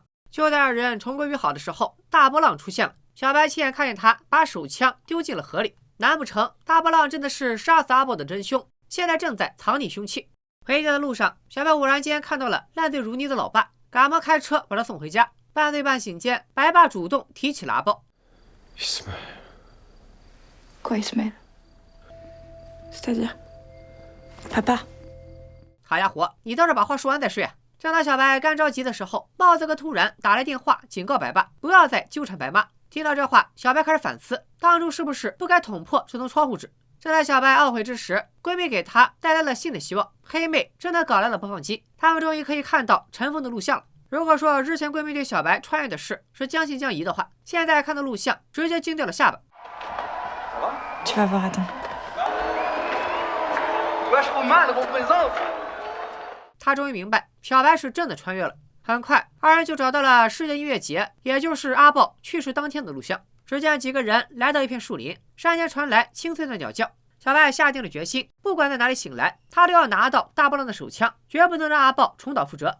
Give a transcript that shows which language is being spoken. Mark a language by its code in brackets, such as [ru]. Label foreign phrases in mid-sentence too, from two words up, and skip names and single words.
[zh] 就在二人重归于好的时候，大波浪出现了。小白亲眼看见他把手枪丢进了河里，难不成大波浪真的是杀死阿豹的真凶，现在正在藏匿凶器？回家的路上，小白偶然间看到了烂醉如泥的老爸，赶忙开车把他送回家。半醉半醒间，白爸主动提起了阿豹。 [fr] Quoi, Ismaël? C'est-à-dire? Papa? [zh] 好家伙，你倒是把话说完再睡啊！正当小白干着急的时候，帽子哥突然打来电话，警告白爸不要再纠缠白妈。听到这话，小白开始反思，当初是不是不该捅破这层窗户纸？正在小白懊悔之时，闺蜜给她带来了新的希望。黑妹真的搞来了播放机，他们终于可以看到尘封的录像了。如果说之前闺蜜对小白穿越的事是将信将疑的话，现在看到录像，直接惊掉了下巴。 [fr] Tu vas voir, attends. [zh] 他终于明白，小白是真的穿越了。很快，二人就找到了世界音乐节，也就是阿豹去世当天的录像。只见几个人来到一片树林，山间传来清脆的鸟叫。小白下定了决心，不管在哪里醒来，他都要拿到大波浪的手枪，绝不能让阿豹重蹈覆辙。